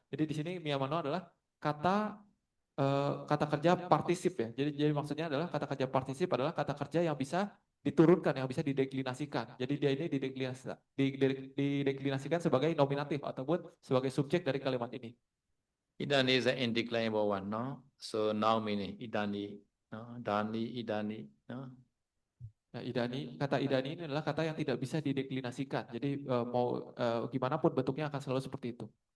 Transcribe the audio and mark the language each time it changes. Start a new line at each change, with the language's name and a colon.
Indonesian: Jadi di sini niyamano adalah kata kerja partisip ya. Jadi maksudnya adalah kata kerja partisip adalah kata kerja yang bisa diturunkan, yang bisa dideklinasikan. Jadi dia ini dideklinasikan sebagai nominatif ataupun sebagai subjek dari kalimat ini.
English: Idani is an indeclinable one, no? So now meaning idani, no? Dani, idani, no?
Indonesian: Nah, kata idani ini adalah kata yang tidak bisa dideklinasikan. Jadi mau gimana pun bentuknya akan selalu seperti itu.